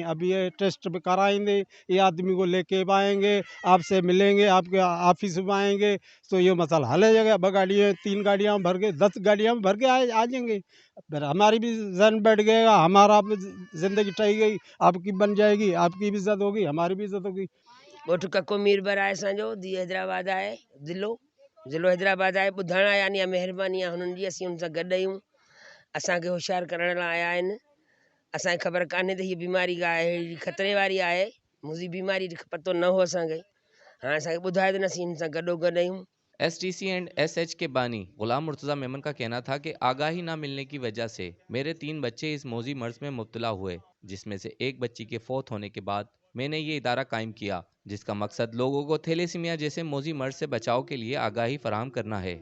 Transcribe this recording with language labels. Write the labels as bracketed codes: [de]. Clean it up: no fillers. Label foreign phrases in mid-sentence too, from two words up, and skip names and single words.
[ur] ابھی یہ ٹیسٹ بھی کرائیں گے، یہ آدمی کو لے کے آئیں گے، آپ سے ملیں گے، آپ کے آفس میں آئیں گے تو یہ مسئلہ حل ہو جائے گا. گاڑیاں 3 گاڑیاں بھر کے 10 گاڑیاں بھر کے آ جائیں گے. پھر ہماری بھی ذہن بیٹھ گئے گا، ہمارا بھی زندگی ٹھائی گئی، آپ کی بن جائے گی، آپ کی بھی عزت ہوگی، ہماری بھی عزت ہوگی. [sd] ॻोठ कको मीरबर आहे असांजो, धीउ हैदराबाद आहे, ज़िलो हैदराबाद आहे. ॿुधण यानी महिरबानी आहे हुननि जी, असीं हुन सां गॾु आहियूं. असांखे होशियारु करण लाइ आया आहिनि. असांखे ख़बर कान्हे त हीअ बीमारी आहे ख़तरे वारी आहे. मुंहिंजी बीमारी पतो न हो असांखे. हाणे असांखे ॿुधाए त असीं हिन सां गॾो गॾु आहियूं. [ur] STC اینڈ SH کے بانی غلام مرتضی میمن کا کہنا تھا کہ آگاہی نہ ملنے کی وجہ سے میرے 3 بچے اس موذی مرض میں مبتلا ہوئے، جس میں سے ایک بچی کے فوت ہونے کے بعد میں نے یہ ادارہ قائم کیا، جس کا مقصد لوگوں کو تھیلیسیمیا جیسے موذی مرض سے بچاؤ کے لیے آگاہی فراہم کرنا ہے.